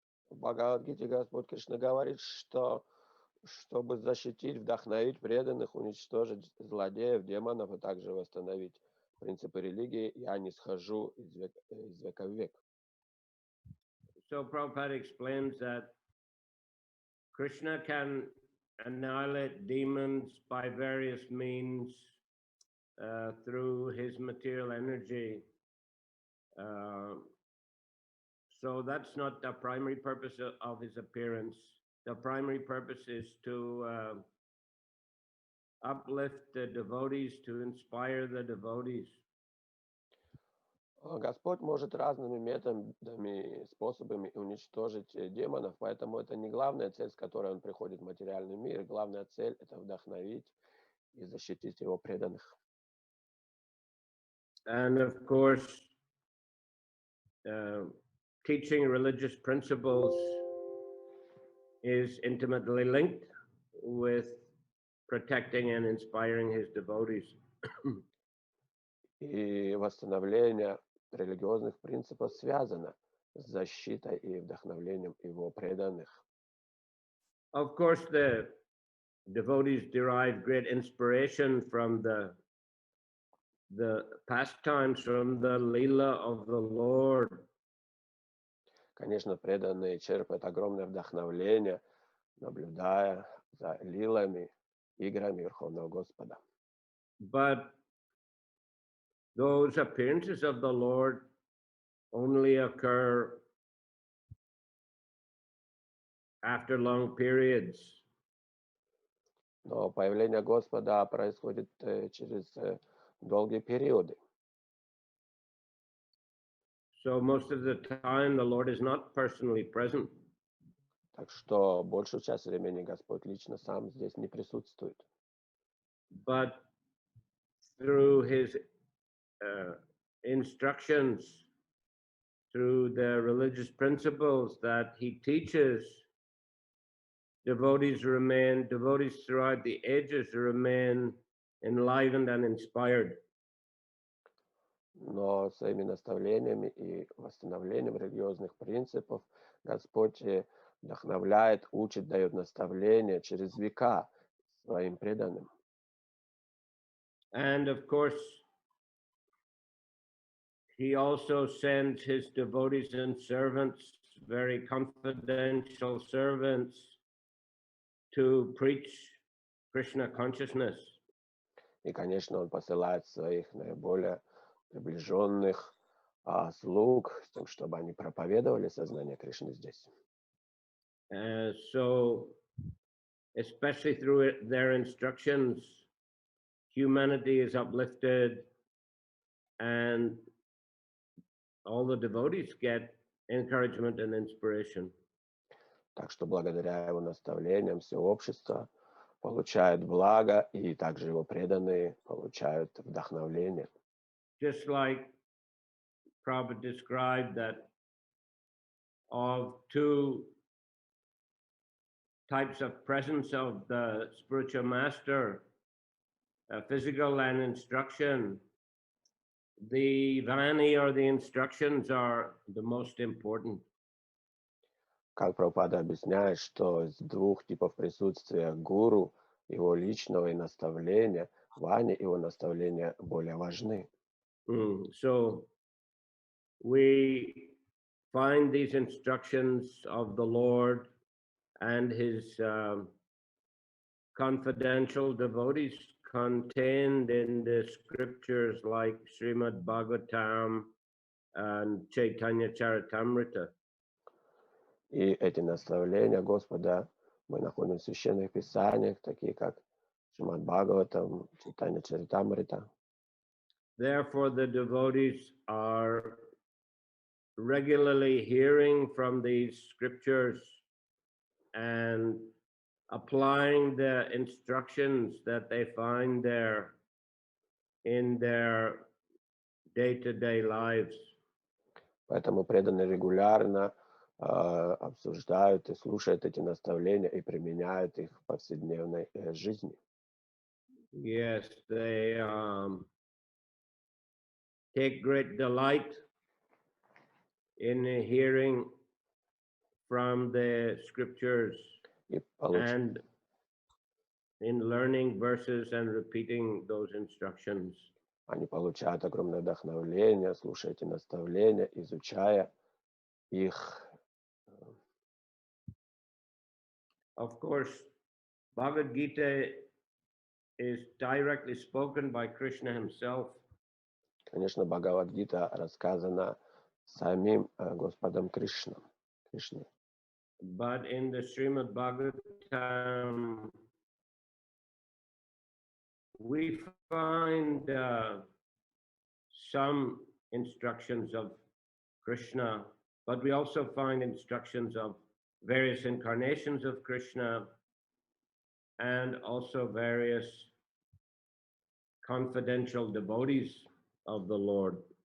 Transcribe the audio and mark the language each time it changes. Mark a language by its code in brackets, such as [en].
[ru] В Бхагавадгите Господь Кришна говорит, что чтобы защитить, вдохновить преданных, уничтожить злодеев, демонов и также восстановить принципы религии, я не схожу из века в век. [en] So Prabhupada explains that Krishna can annihilate demons by various means through his material energy. So that's not the primary purpose of his appearance. The primary purpose is to uplift the devotees, to inspire the devotees. [ru] Господь может разными методами, способами уничтожить демонов, поэтому это не главная цель, с которой он приходит в материальный мир. Главная цель – это вдохновить и защитить его преданных. [en] And of course, teaching religious principles is intimately linked with protecting and inspiring his devotees. [ru] И восстановление религиозных принципов связано с защитой и вдохновлением его преданных. [en] Of course, the devotees derive great inspiration from the pastimes, from the lila of the Lord. [ru] Конечно, преданные черпают огромное вдохновление, наблюдая за лилами, играми Верховного Господа. [en] But those appearances of the Lord only occur after long periods. [ru] Но появление Господа происходит через долгие периоды. [en] So most of the time, the Lord is not personally present. [ru] Так что большую часть времени Господь лично сам здесь не присутствует. [en] But through his instructions, through the religious principles that he teaches, devotees throughout the ages remain enlivened and inspired. [ru] Но своими наставлениями и восстановлением религиозных принципов Господь вдохновляет, учит, дает наставления через века своим преданным. [en] And of course, he also sends his devotees and servants, very confidential servants, to preach Krishna consciousness. [ru] И, конечно, он посылает своих наиболее приближенных слуг, с тем, чтобы они проповедовали сознание Кришны здесь. [en] So, especially through their instructions, humanity is uplifted and all the devotees get encouragement and inspiration. [ru] Так что благодаря его наставлениям все общество получает благо, и также его преданные получают вдохновление. [en] Just like Prabhupada described that of two types of presence of the spiritual master, physical and instruction, the vani or the instructions are the most important. [ru] Как Прабхупада объясняет, что из двух типов присутствия гуру, его личного и наставления, вани его наставления более важны. [en] So we find these instructions of the Lord and his confidential devotees contained in the scriptures like Shrimad Bhagavatam and Chaitanya Charitamrita. [ru] И эти наставления Господа мы находим в священных писаниях, такие как Шримад Бхагаватам, Чайтанья Чаритамрита. [en] Therefore, the devotees are regularly hearing from these scriptures and applying the instructions that they find there in their day-to-day lives. [ru] Поэтому преданные регулярно обсуждают и слушают эти наставления и применяют их в повседневной жизни. [en] Yes, they take great delight in hearing from the scriptures and in learning verses and repeating those instructions. [ru] Они получают огромное вдохновление, слушая эти наставления, изучая их. [en] Of course, Bhagavad Gita is directly spoken by Krishna himself. [ru] Конечно, Бхагават-гита рассказана самим Господом Кришной. [en] But in the Shrimad Bhagavatam, we find some instructions of Krishna, but we also find instructions of various incarnations of Krishna and also various confidential devotees of the Lord.